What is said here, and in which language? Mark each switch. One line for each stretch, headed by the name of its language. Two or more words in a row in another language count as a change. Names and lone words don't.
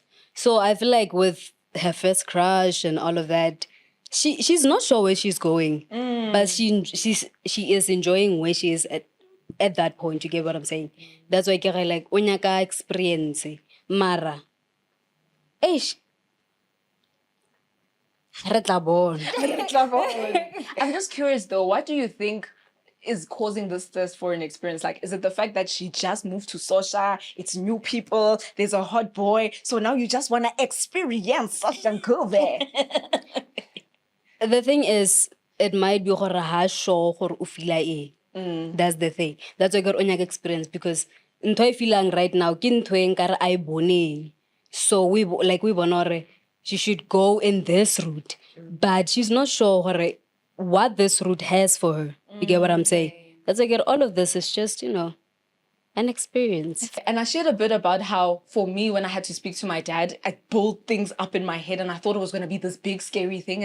English: So I feel like with her first crush and all of that, she's not sure where she's going. But she is enjoying where she is at that point. You get what I'm saying? That's why I like Onyaka experience.
Southern Sotho: Mara. Re tla bona.
English: I'm just curious though, what do you think is causing this thirst for an experience? Like, is it the fact that she just moved to Sosha, it's new people, there's a hot boy, so now you just want to experience Sosha Nkube? The thing is, it might be
Southern Sotho: gore ha sure gore o feel e.
English: That's the thing. That's why I got onyak experience, because
Southern Sotho: ntho e
English: feeling right now
Southern Sotho: ke ntho e nkare a e boneng.
English: So we
Southern Sotho: bona gore
English: she should go in this route, but she's not sure what this route has for her. You get what I'm saying? That's like all of this is just, an experience. And I shared a bit about how, for me, when I had to speak to my dad, I built things up in my head and I thought it was going to be this big, scary thing.